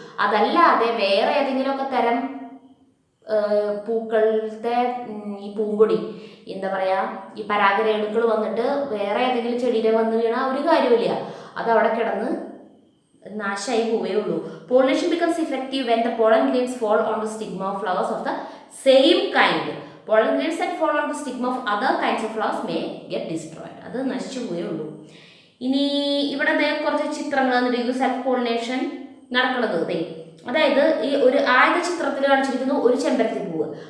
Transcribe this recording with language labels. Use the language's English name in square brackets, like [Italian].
[Malayalam] അതല്ലാതെ വേറെ ഏതെങ്കിലുമൊക്കെ തരം പൂക്കളുടെ ഈ പൂങ്കൊടി എന്താ പറയുക, ഈ പരാഗരേണുക്കൾ വന്നിട്ട് വേറെ ഏതെങ്കിലും ചെടിയിൽ വന്ന് വീണാൽ ഒരു കാര്യമില്ല, അത് അവിടെ കിടന്ന് നാശമായി പോവുകയുള്ളൂ. [English] Pollination becomes effective when the pollen grains fall on the stigma of flowers of the same kind. Pollen grains that fall on the stigma of other kinds of flowers may get destroyed. [Malayalam] അത് നശിച്ചു പോവുകയുള്ളൂ. ഇനി ഇവിടെ കുറച്ച് ചിത്രങ്ങൾ തന്നിട്ട് self pollination നടക്കുന്നത്. അതായത് ഈ ഒരു ആദ്യത്തെ ചിത്രത്തിൽ കാണിച്ചിരിക്കുന്നു ഒരു ചെമ്പരത്തി പൂവ്.